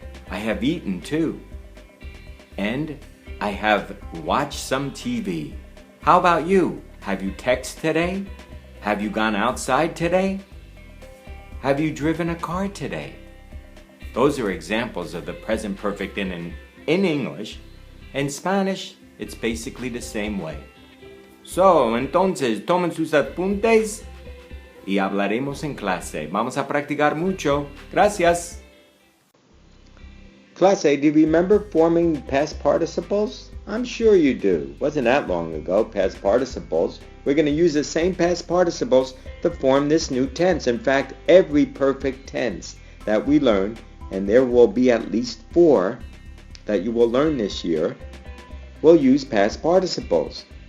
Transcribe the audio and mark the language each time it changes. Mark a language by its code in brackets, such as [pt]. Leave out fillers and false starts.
[en] I have eaten too. And I have watched some TV. How about you? Have you texted today? Have you gone outside today? Have you driven a car today? Those are examples of the present perfect in English. In Spanish, it's basically the same way. [es] So, entonces, tomen sus apuntes y hablaremos en clase. Vamos a practicar mucho. Gracias. [en] Clase, do you remember forming past participles? I'm sure you do. Wasn't that long ago, past participles. We're going to use the same past participles to form this new tense. In fact, every perfect tense that we learn, and there will be at least 4 that you will learn this year, will use past participles.